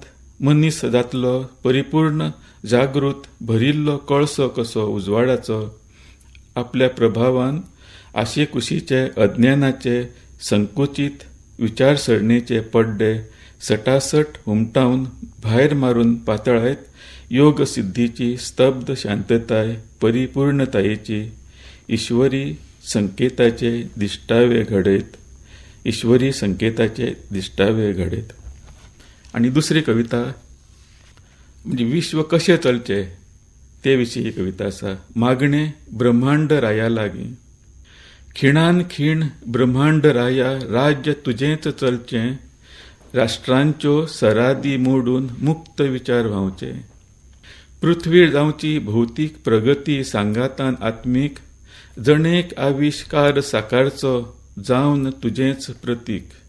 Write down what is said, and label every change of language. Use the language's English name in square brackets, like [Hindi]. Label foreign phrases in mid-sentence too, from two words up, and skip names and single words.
[Konkani] मनीस जातलो परिपूर्ण जागृत भरिल्लो कळसो कसो उजवाडाचो, आपल्या प्रभावान आशेकुशीचे अज्ञानाचे संकुचित विचारसरणेचे पड्डे सटासट हुमटावन भायर मारून पातळायत योग सिद्धीची स्तब्ध शांतताय परिपूर्णतायेची ईश्वरी संकेताचे दिश्टावे घडयत, ईश्वरी संकेताचे दिश्टावे घडयत. आणि दुसरी कविता म्हणजे विश्व कशें चलचें ते विशीं कविता आसा. मागणे ब्रह्मांड राया लागीं, खिणान खीण ब्रह्मांड राया राज्य तुजेंच चलचें, राष्ट्रांच्यो सरादी मोडून मुक्त विचार व्हांवचे, पृथ्वी जावची भौतीक प्रगती सांगातान आत्मीक, जणेक आविश्कार साकारचो जावन तुजेंच प्रतीक,